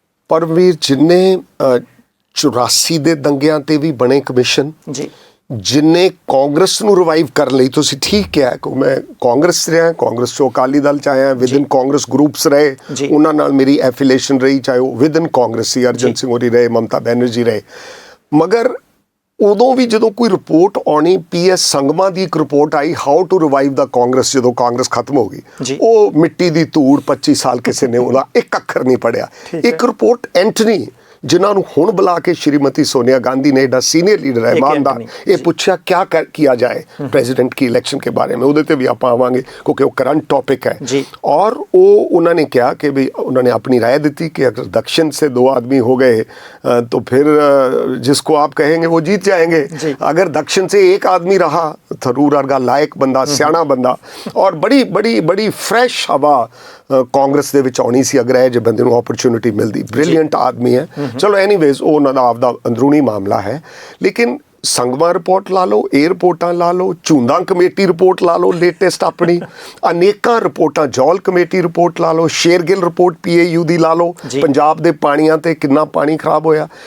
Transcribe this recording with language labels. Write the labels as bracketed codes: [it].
[pa] ਪਰਮਵੀਰ, ਜਿੰਨੇ 84 ਦੇ ਦੰਗਿਆਂ ਤੇ ਵੀ ਬਣੇ ਕਮਿਸ਼ਨ, ਜਿੰਨੇ ਕਾਂਗਰਸ ਨੂੰ ਰਿਵਾਈਵ ਕਰਨ ਲਈ, ਤੁਸੀਂ ਠੀਕ ਕਿਹਾ ਕਿ ਮੈਂ ਕਾਂਗਰਸ ਰਿਹਾ, ਕਾਂਗਰਸ ਚੋਂ ਅਕਾਲੀ ਦਲ 'ਚ ਆਇਆ, ਵਿਦਨ ਕਾਂਗਰਸ ਗਰੁੱਪਸ ਰਹੇ, ਉਹਨਾਂ ਨਾਲ ਮੇਰੀ ਐਫੀਲੀਏਸ਼ਨ ਰਹੀ, ਚਾਹੇ ਉਹ ਵਿਦਨ ਕਾਂਗਰਸ ਸੀ, ਅਰਜਨ ਸਿੰਘ ਹੋਰੀ ਰਹੇ, ਮਮਤਾ ਬੈਨਰਜੀ ਰਹੇ। ਮਗਰ ਉਦੋਂ ਵੀ ਜਦੋਂ ਕੋਈ ਰਿਪੋਰਟ ਆਉਣੀ, PS ਸੰਗਮਾ ਦੀ ਇੱਕ report I, [en] how to revive the Congress, [pa] ਜਦੋਂ ਕਾਂਗਰਸ ਖਤਮ ਹੋ ਗਈ, ਉਹ ਮਿੱਟੀ ਦੀ ਧੂੜ, 25 ਸਾਲ ਕਿਸੇ ਨੇ ਉਹਦਾ ਇੱਕ ਅੱਖਰ ਨਹੀਂ ਪੜਿਆ। ਇੱਕ ਰਿਪੋਰਟ ਐਂਟਨੀ, ਜਿਨ੍ਹਾਂ ਨੂੰ ਹੁਣ ਬੁਲਾ ਕੇ ਸ਼੍ਰੀਮਤੀ ਸੋਨੀਆ [hi] गांधी ने, एडा सीनियर लीडर है ईमानदार, ये पूछा क्या किया जाए प्रेसिडेंट की इलेक्शन के बारे में, [pa] ਉਹਦੇ ਤੇ ਵੀ ਆਪਾਂ ਆਵਾਂਗੇ [hi] क्योंकि वो करंट टॉपिक है। और वो उन्होंने क्या कि भाई उन्होंने अपनी राय दी कि अगर दक्षिण से 2 आदमी हो गए तो फिर जिसको आप कहेंगे वो जीत जाएंगे। अगर दक्षिण से एक आदमी रहा, थरूर वर्गा लायक बंदा, सियाना बंदा और बड़ी बड़ी बड़ी फ्रैश हवा [pa] ਕਾਂਗਰਸ ਦੇ ਵਿੱਚ ਆਉਣੀ ਸੀ ਅਗਰ ਇਹ ਜੇ ਬੰਦੇ ਨੂੰ ਓਪਰਚੁਨਿਟੀ ਮਿਲਦੀ। ਬ੍ਰਿਲੀਅੰਟ ਆਦਮੀ ਹੈ। ਚਲੋ ਐਨੀਵੇਜ਼, ਉਹ ਉਹਨਾਂ ਦਾ ਆਪਦਾ ਅੰਦਰੂਨੀ ਮਾਮਲਾ ਹੈ। ਲੇਕਿਨ ਸੰਗਮਾ ਰਿਪੋਰਟ ਲਾ ਲਓ, ਇਹ ਰਿਪੋਰਟਾਂ ਲਾ ਲਓ, ਝੂੰਦਾ ਕਮੇਟੀ ਰਿਪੋਰਟ ਲਾ ਲਓ ਲੇਟੈਸਟ ਆਪਣੀ, ਅਨੇਕਾਂ ਰਿਪੋਰਟਾਂ, ਜੌਲ ਕਮੇਟੀ ਰਿਪੋਰਟ ਲਾ ਲਓ, ਸ਼ੇਰਗਿੱਲ ਰਿਪੋਰਟ PAU ਦੀ ਲਾ ਲਓ, ਪੰਜਾਬ ਦੇ ਪਾਣੀਆਂ ਤੇ ਕਿੰਨਾ ਪਾਣੀ ਖਰਾਬ ਹੋਇਆ।